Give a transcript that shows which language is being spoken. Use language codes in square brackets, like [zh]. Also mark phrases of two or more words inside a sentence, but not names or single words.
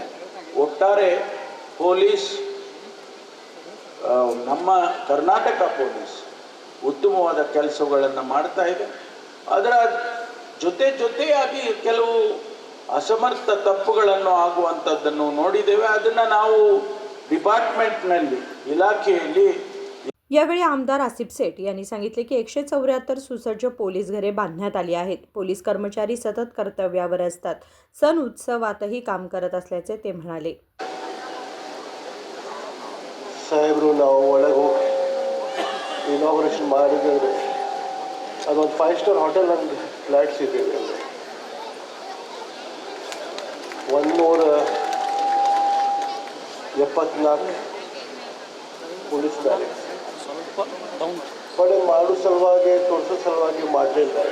[kn] ಒಟ್ಟಾರೆ ಪೊಲೀಸ್, ನಮ್ಮ ಕರ್ನಾಟಕ ಪೊಲೀಸ್ ಉತ್ತಮವಾದ ಕೆಲಸಗಳನ್ನು ಮಾಡ್ತಾ ಇದೆ. ಅದರ ಜೊತೆಯಾಗಿ ಕೆಲವು ಅಸಮರ್ಥ ತಪ್ಪುಗಳನ್ನು ಆಗುವಂಥದ್ದನ್ನು ನೋಡಿದ್ದೇವೆ. ಅದನ್ನು ನಾವು ಡಿಪಾರ್ಟ್ಮೆಂಟ್ನಲ್ಲಿ, [mr] इलाख्याली. यावेळी आमदार आसिफ सेठ यांनी सांगितले की 174 सुसज्ज पोलीस घरे बांधण्यात आली आहेत. पोलीस कर्मचारी सतत कर्तव्यावर असतात. सण उत्सवातही काम करत असल्याचे ते म्हणाले. [kn] ಸಾಹೇಬರು ನಾವು ಒಳಗೆ ಹೋಗಿ ಇನಾಗ್ರೇಷನ್ ಮಾಡಿದ್ರೆ ಅದೊಂದು 5 [en] star hotel [kn] ನಮ್ಗೆ ಫ್ಲ್ಯಾಟ್ಸ್ ಇದೆ. 174 [en] police barracks [kn] ಬಟ್ ಮಾಡೋ ಸಲುವಾಗಿ ತೋರಿಸೋ ಸಲುವಾಗಿ ಮಾಡಲಿಲ್ಲ.